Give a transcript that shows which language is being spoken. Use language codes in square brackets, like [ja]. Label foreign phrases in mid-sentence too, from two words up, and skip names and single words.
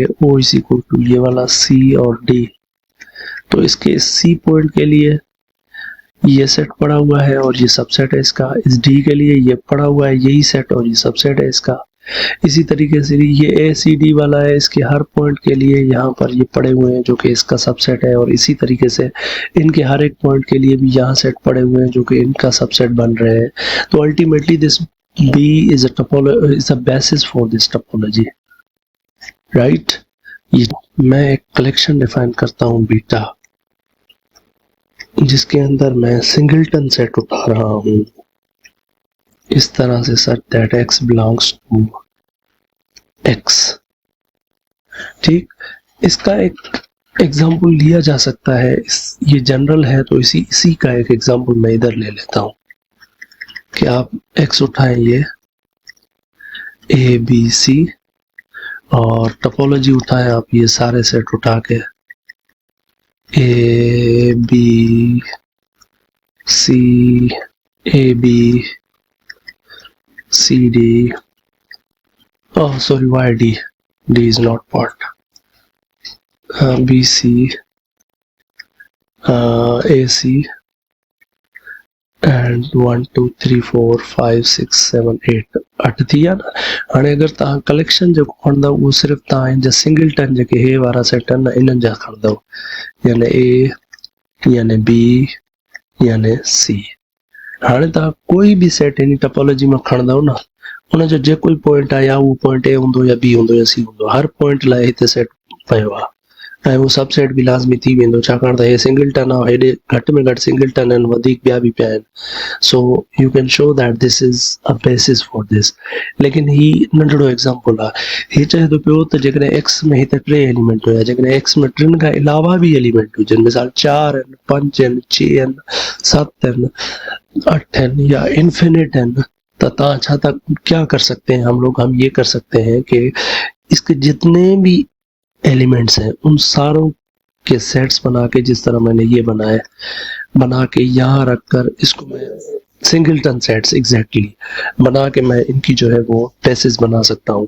[en] O is equal to [hi] ये वाला सी और डी, तो इसके सी पॉइंट के लिए ये सेट पड़ा हुआ है और ये सबसेट है इसका, इस डी के लिए ये पड़ा हुआ है यही सेट और ये सबसेट है इसका। इसी तरीके से ये ए सी डी वाला है, इसके हर पॉइंट के लिए यहाँ पर ये पड़े हुए हैं जो कि इसका सबसेट है, और इसी तरीके से इनके हर एक पॉइंट के लिए भी यहाँ सेट पड़े हुए हैं जो कि इनका सबसेट बन रहे हैं। [en] तो ultimately this B is a basis for this topology, right? [hi] ये मैं एक कलेक्शन डिफाइन करता हूँ बीटा, जिसके अंदर मैं [en] singleton set [hi] उठा रहा हूँ इस तरह से, [en] such that x belongs to x, [hi] ठीक। इसका एक एग्जाम्पल लिया जा सकता है, ये जनरल है तो इसी का एक एग्जाम्पल मैं इधर ले लेता हूँ कि आप x उठाएं ये A B C और टोपोलॉजी उठाएं आप ये सारे सेट उठा के A B C A B C D, [en] oh sorry why D is not part, [hi] B C A C [en] and 1 2 3 4 5 6 7 8 8 [sd] थी या ना। हाणे अगर तव्हां कलेक्शन जेको खणंदव उहो सिर्फ़ु तव्हां हिन जा सिंगलटन जेके हे वारा सेट आहिनि इन्हनि जा खणंदव, यानी ए यानी बी यानी सी। हाणे तव्हां कोई बि सेट हिन टोपोलॉजी में खणंदव न, उनजो जेको पॉइंट आहे या उहो पॉइंट ए हूंदो या बी हूंदो या सी हूंदो, हर पॉइंट लाइ हिते सेट पियो आहे ऐं उहो सबसेट बि लाज़मी थी वेंदो, छाकाणि त हे सिंगलटन आहे, हेॾे घटि में घटि सिंगलटन आहिनि, वधीक ॿिया बि पिया आहिनि। [en] So you can show that this is a basis for this. [sd] लेकिन ही नंढड़ो एग्जाम्पल आहे, ही चए थो पियो त जेकॾहिं एक्स में हिते टे एलिमेंट हुया, जेकॾहिं एक्स में टिनि खां अलावा बि एलिमेंट हुजनि, मिसाल 4 आहिनि, 5 आहिनि, 6 आहिनि, 7 आहिनि, 8 आहिनि या इन्फिनिट आहिनि, तो तव्हां छा था [hi] क्या कर सकते हैं हम ये कर सकते हैं कि इसके जितने भी एलिमेंट्स हैं उन सारों सेट्स बना के, जिस तरह मैंने ये बनाया, बना के यहाँ रखकर इसको मैं [en] singleton sets exactly [hi] बना के मैं इनकी जो है वो बेसिस बना सकता हूँ।